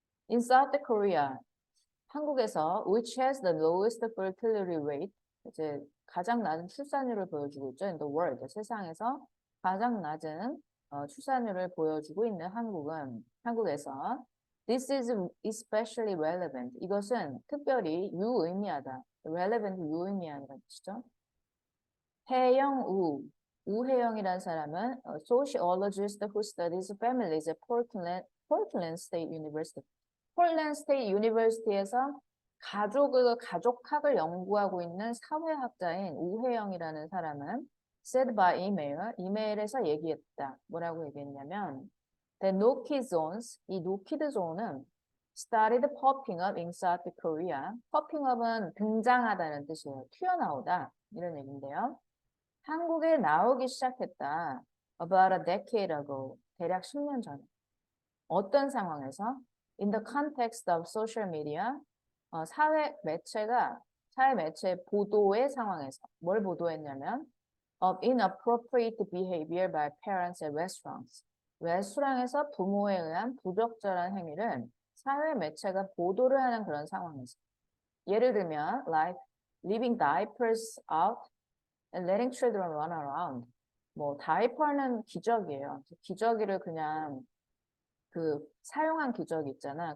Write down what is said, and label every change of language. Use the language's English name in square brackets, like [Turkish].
[English] In South Korea, [Korean] 한국에서 [English] which has the lowest fertility rate [Korean] 이제 가장 낮은 출산율을 보여주고 있죠. [English] In the world [Korean] 세상에서 가장 낮은 출산율을 보여주고 있는 한국에서 [English] this is especially relevant [Korean] 이것은 특별히 유의미하다. relevant 유의미하다는 뜻이죠. 해영 우해영이라는 사람은 [English] sociologist who studies families at Portland State University. [Korean] 폴랜드 스테이트 유니버시티에서 가족학을 연구하고 있는 사회학자인 우혜영이라는 사람은 [English] said by email, [Korean] 이메일에서 얘기했다. 뭐라고 얘기했냐면 [English] the no-kid zones, 이 no-kid zone은 started popping up in South Korea. [Korean] popping up은 등장하다는 뜻이에요. 튀어나오다 이런 얘기인데요. 한국에 나오기 시작했다. [English] about a decade ago, [Korean] 대략 10년 전에. 어떤 상황에서? [English] In the context of social media, [Korean] 사회 매체 보도의 상황에서 뭘 보도했냐면 [English] of inappropriate behavior by parents at restaurants. [Korean] 레스토랑에서 부모에 의한 부적절한 행위를 사회 매체가 보도를 하는 그런 상황에서 예를 들면 [English] like leaving diapers out and letting children run around. [Korean] 뭐 다이퍼는 기저귀예요. 기저귀를 그냥 그 사용한 기저귀 있잖아.